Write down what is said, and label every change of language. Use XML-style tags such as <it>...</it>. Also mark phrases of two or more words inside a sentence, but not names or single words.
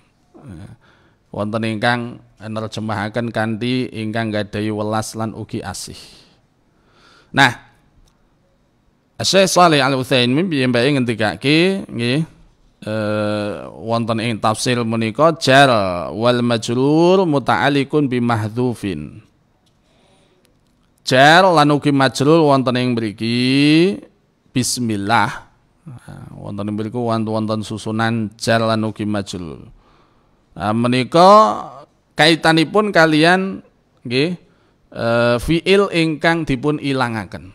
<jv>Wonten ingkang nerjemahaken kanthi ingkang gadhahi welas lan ugi asih. Nah, Syekh Shalih Al-Utsaimin piyambake ngendikake nggih wonten ing tafsir menika</jv> <ar>الجار والمجرور متعلق بمحذوف.</ar> <jv>Jar lan ugi majrur wonten ing mriki bismillah. Wonten mriku wonten susunan jar lan ugi majrur. Menika kaitanipun kalian nggih fiil ingkang dipun ilangaken.</jv>